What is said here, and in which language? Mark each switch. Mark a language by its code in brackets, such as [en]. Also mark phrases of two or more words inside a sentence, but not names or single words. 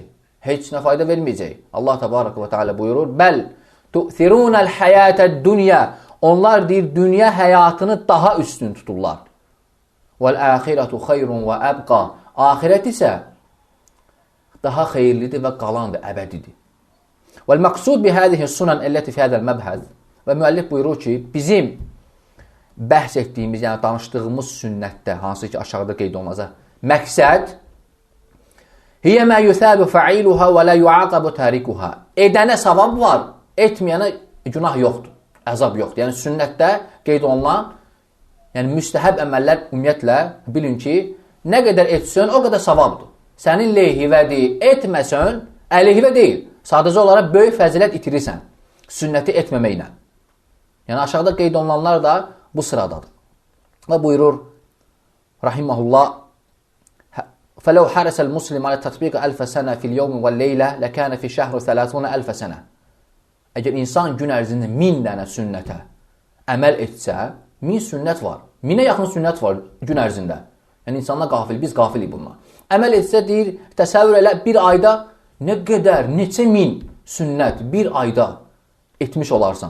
[az] Heç nə fayda verməyəcək. Allah [ar] تبارك وتعالى [az] buyurur, [ar] بل تؤثرون الحياة الدنيا. [az] Onlar deyir, dünya həyatını daha üstün tuturlar. [ar] والآخرة خير وأبقى. [az] Axirət isə daha xeyirlidir və qalandır, əbədidir. [ar] والمقصود بهذه السنن التي في هذا المبحث. [az] Və müəllif buyurur ki, bizim bəhs etdiyimiz, yəni danışdığımız sünnətdə, hansı ki aşağıda qeyd olunacaq, məqsəd [ar] هي ما يثاب فاعلها ولا يعاقب تاركها. [az] Edənə savab var, etməyənə günah yoxdur, əzab yoxdur. Yəni sünnətdə qeyd olunan, yəni müstəhəb əməllər ümumiyyətlə bilin ki, nə qədər etsən, o qədər savabdır. Sənin lehivədir, etməsən, əleyhivə deyil. Sadəcə olaraq böyük fəzilət itirirsən sünnəti etməməklə. Yəni aşağıda qeyd olunanlar da bu sıradadır. Və buyurur [ar] rahimehullah فَلَوْ حَرَسَ الْمُسْلِمَ عَلَى تَطْبِيقِ أَلْفَ سَنَةٍ فِي الْيَوْمِ وَاللَّيْلَةِ لَكَانَ فِي شَهْرِ 30,000 سَنَةٍ. [az] Əgər insan gün ərzində 1000 dənə sünnətə əməl etsə, 1000 sünnət var. 1000-ə yaxın sünnət var gün ərzində. Yəni insanlar qafil, biz qafilik bunlar. Əməl etsə deyir, təsəvvür elə bir ayda nə qədər, neçə min sünnət bir ayda etmiş olarsan.